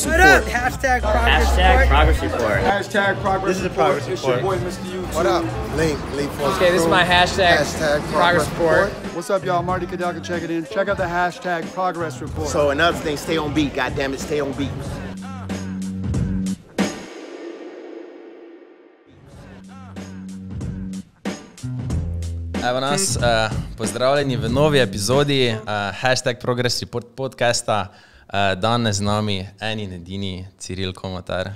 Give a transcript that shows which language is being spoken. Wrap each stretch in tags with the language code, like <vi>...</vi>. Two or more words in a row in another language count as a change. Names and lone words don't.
<en>What up? report. Hashtag progress Hashtag report. progress report. Hashtag progress. This is a progress It's your report. boy, Mr. YouTube. What up? Link for Okay, this is my hashtag progress report. What's up, y'all? Marty Kadelka checking in. Check out the hashtag progress report. So another thing, stay on beat. God damn it, stay on beat.</en> <sl>Evo nas, pozdravljeni v novi epizodi hashtag Progress Report podcasta. Danes z nami eni in edini Ciril Komotar.</sl>